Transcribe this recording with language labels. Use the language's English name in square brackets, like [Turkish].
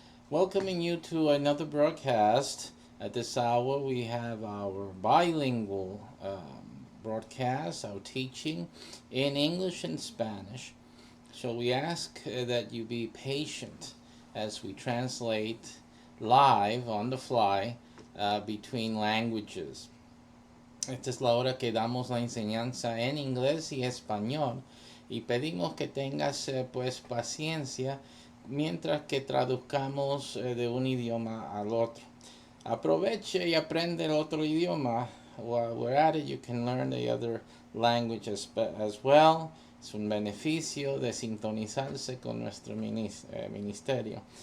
[English] Welcoming you to another broadcast. At this hour, we have our bilingual broadcast, our teaching in English and Spanish. So we ask that you be patient as we translate live on the fly between languages. [Spanish] Esta es la hora que damos la enseñanza en inglés y español y pedimos que tengas pues paciencia mientras que traduzcamos de un idioma al otro. Aproveche y aprende el otro idioma. [English] While we're at it, you can learn the other language as well. [Spanish] Es un beneficio de sintonizarse con nuestro ministerio.